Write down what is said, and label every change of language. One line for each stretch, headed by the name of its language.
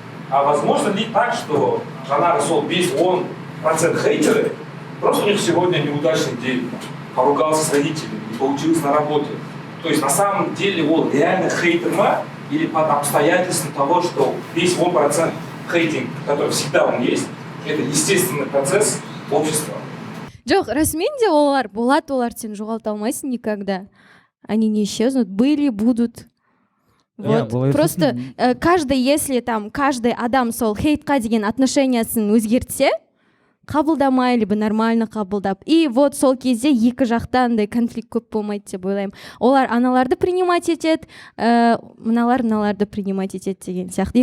Russian: А возможно ли так, что
Kazakh: жаңағы сол
Russian: 5-10% хейтеры, просто у них сегодня неудачный день, поругался с родителями, не получилось на работе. То есть на самом деле он реально хейтер ма, или под обстоятельством того, что весь 1% хейтинг, который всегда он есть, это естественный процесс общества.
Kazakh: Жоқ, расымен де олар сен жоғалта алмайсың никогда.
Russian: Они не исчезнут, были, будут. Вот.
Kazakh: Просто каждый адам сол хейтқа деген отношениясын өзгертсе, қабылдамай, либо нормально қабылдап.
Russian: И вот
Kazakh: сол кезде екі жақтан конфликт көп болмайды деп ойлаймын. Олар аналарды принимать етеді, мыналарды принимать етеді деген сияқты.